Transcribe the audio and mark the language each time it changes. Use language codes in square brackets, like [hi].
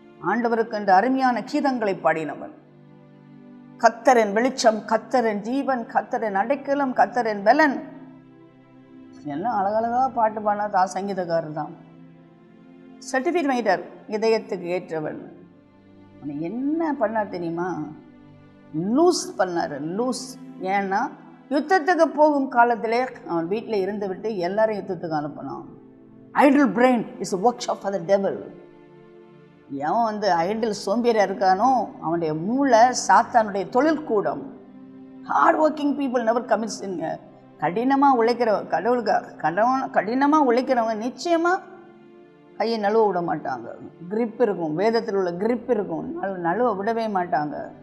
[ta] ஆண்டவருக்கு என்று அருமையான கீதங்களை பாடினவன். கர்த்தரின் வெளிச்சம், கர்த்தரின் ஜீவன், கர்த்தரின் அடைக்கலம், கர்த்தரின் பலன், எல்லாம் அழகழகா பாட்டு பாடினா தான் சங்கீதக்காரர் தான். சர்டிஃபிகேட் வாங்கிட்டார். இதயத்துக்கு ஏற்றவன். அவன் என்ன பண்ணார் தெரியுமா? லூஸ் பண்ணார். லூஸ். ஏன்னா யுத்தத்துக்கு போகும் காலத்திலே அவன் வீட்டில் இருந்து விட்டு எல்லாரும் யுத்தத்துக்கு அனுப்பினான். [en] Idle brain is a workshop for the devil. [ta] எவன் ஐடில் சோம்பேறியாக இருக்கானோ அவனுடைய மூளை சாத்தானுடைய தொழில் கூடம். [en] Hard working people never commits in. [ta] கடினமாக உழைக்கிறவங்க கடினமாக உழைக்கிறவங்க நிச்சயமாக கையை நழுவ விட மாட்டாங்க. கிரிப் இருக்கும், வேதத்தில் உள்ள கிரிப் இருக்கும், நழுவ விடவே மாட்டாங்க.